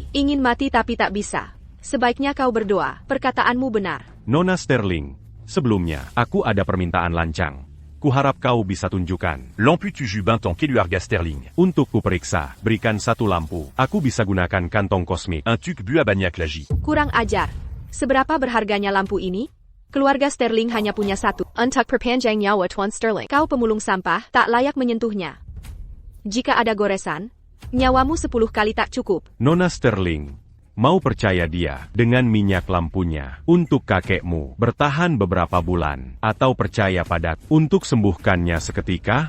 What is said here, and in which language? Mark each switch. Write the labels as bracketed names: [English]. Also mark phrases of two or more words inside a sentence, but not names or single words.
[Indonesian] Ingin mati tapi tak bisa. Sebaiknya kau berdoa. Perkataanmu benar. Nona Sterling. Sebelumnya, aku ada permintaan lancang. Kuharap kau bisa tunjukkan. Lampu 7 bintang keluarga Sterling. Untuk kuperiksa, berikan satu lampu. Aku bisa gunakan kantong kosmik. Un tuc bu à Banyak Lagi. Kurang ajar. Seberapa berharganya lampu ini? Keluarga Sterling hanya punya satu. Untuk perpanjang nyawa Tuan Sterling. Kau pemulung sampah, tak layak menyentuhnya. Jika ada goresan, nyawamu 10 kali tak cukup. Nona Sterling, mau percaya dia dengan minyak lampunya untuk kakekmu bertahan beberapa bulan, atau percaya padaku untuk sembuhkannya seketika?